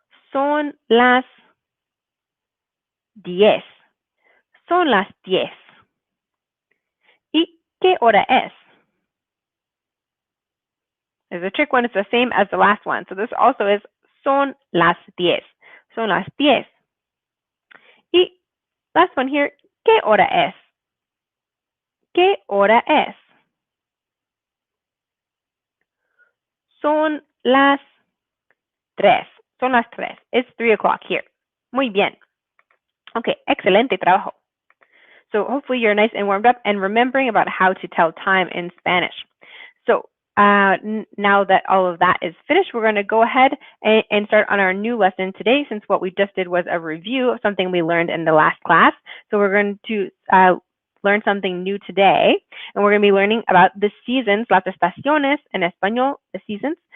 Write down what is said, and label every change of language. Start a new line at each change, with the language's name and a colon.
Spanish: Son las 10. Son las 10. ¿Y ¿Qué hora es?
English: There's a trick one. It's the same as the last one. So this also is
Spanish: son las 10. Son las 10. Y last one here, ¿qué hora es? ¿Qué hora es? Son las 3. Son las 3.
English: It's 3 o'clock here.
Spanish: Muy bien. Okay, excelente trabajo.
English: So hopefully you're nice and warmed up and remembering about how to tell time in Spanish. So now that all of that is finished, we're going to go ahead and start on our new lesson today, since what we just did was a review of something we learned in the last class. So we're going to learn something new today, and we're going to be learning about the seasons,
Spanish: las estaciones en español,
English: the seasons.